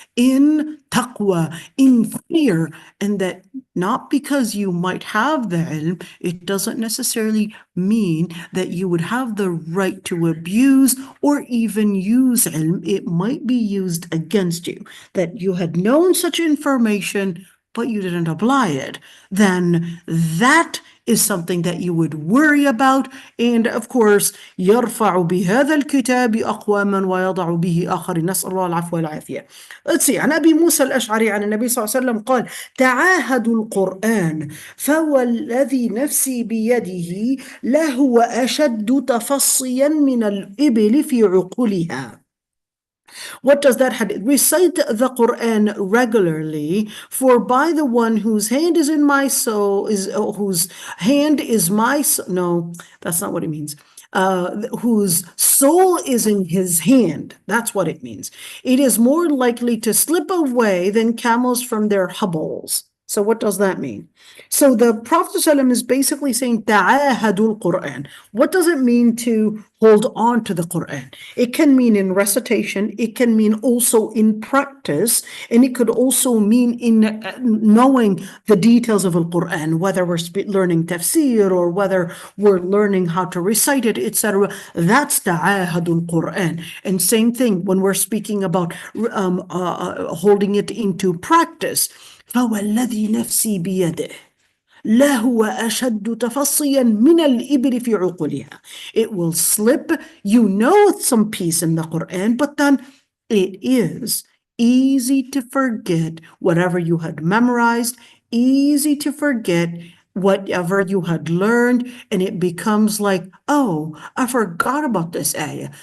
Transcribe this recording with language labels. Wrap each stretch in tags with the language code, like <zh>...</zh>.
<en>in taqwa, in fear, and that not because you might have the ilm, it doesn't necessarily mean that you would have the right to abuse or even use ilm. It might be used against you, that you had known such information, but you didn't apply it. Then that is something that you would worry about. And of course,</en> <ar>يرفع بهذا الكتاب أقواما ويضع به آخرين. نسأل الله العفو والعافية.</ar> <en>Let's see.</en> <ar>عن أبي موسى الأشعري عن النبي صلى الله عليه وسلم قال: تعاهدوا القرآن فوالذي نفسي بيده لهو أشد تفصيا من الإبل في عقولها.</ar> <en>What does that hadith? Recite the Quran regularly, for by the one whose hand is in my soul, whose hand is my soul. No, that's not what it means. Whose soul is in his hand. That's what it means. It is more likely to slip away than camels from their hubbles. So what does that mean? So the Prophet ﷺ is basically saying, ta'ahadul Quran. What does it mean to hold on to the Quran? It can mean in recitation, it can mean also in practice, and it could also mean in knowing the details of the Quran, whether we're learning tafsir or whether we're learning how to recite it, etc. That's ta'ahadul Quran. And same thing when we're speaking about holding it into practice.</en> <ar>فوالذي نفسي بيده لهو أشد تفصيا من الإبل في عقولها.</ar> <en>It will slip. You know some piece in the Quran, but then it is easy to forget whatever you had memorized, easy to forget whatever you had learned, and it becomes like, oh, I forgot about this ayah.</en>